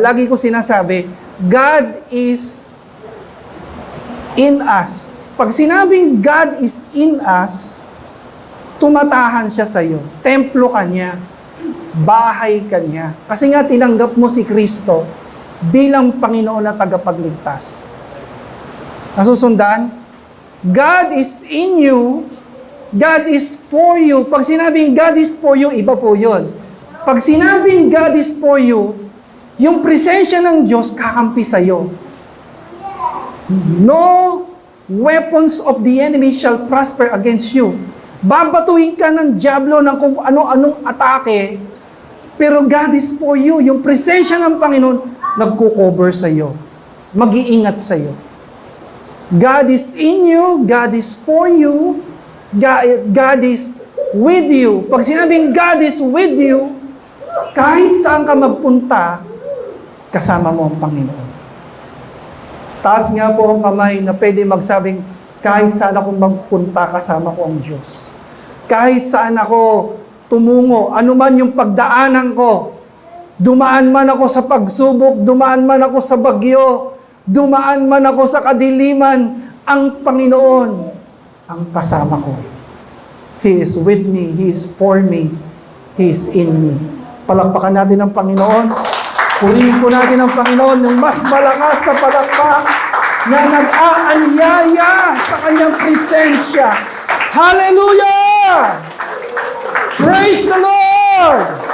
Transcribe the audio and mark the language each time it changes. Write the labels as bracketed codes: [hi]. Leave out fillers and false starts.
[tl] Lagi ko sinasabi, [en] God is in us. [tl] Pag sinabing [en] God is in us, [tl] tumatahan siya sa iyo. Templo ka niya. Bahay ka niya. Kasi nga tinanggap mo si Kristo bilang Panginoon na tagapagligtas. Nasusundan? [en] God is in you. God is for you. [tl] Pag sinabing [en] God is for you, [tl] iba po yun. Pag sinabing God is for you, yung presensya ng Diyos kakampi sa iyo. [en] No weapons of the enemy shall prosper against you. [tl] Babatuhin ka ng dyablo ng kung ano-anong atake, pero [en] God is for you. [tl] Yung presensya ng Panginoon, nagko-cover sa iyo. Mag-iingat sa iyo. [en] God is in you, God is for you, God is with you. [tl] Pag sinabing [en] God is with you, [tl] kahit saan ka magpunta, kasama mo ang Panginoon. Taas nga po ang kamay na pwede magsabing, kahit saan ako magpunta, kasama ko ang Diyos. Kahit saan ako tumungo, anuman yung pagdaanan ko, dumaan man ako sa pagsubok, dumaan man ako sa bagyo, dumaan man ako sa kadiliman, ang Panginoon ang kasama ko. [en] He is with me, He is for me, He is in me. [tl] Palakpakan natin ang Panginoon. Purihin po natin ang Panginoon ng mas malakas na palakpak na nag-aanyaya sa kanyang presensya. [en] Hallelujah! Praise the Lord!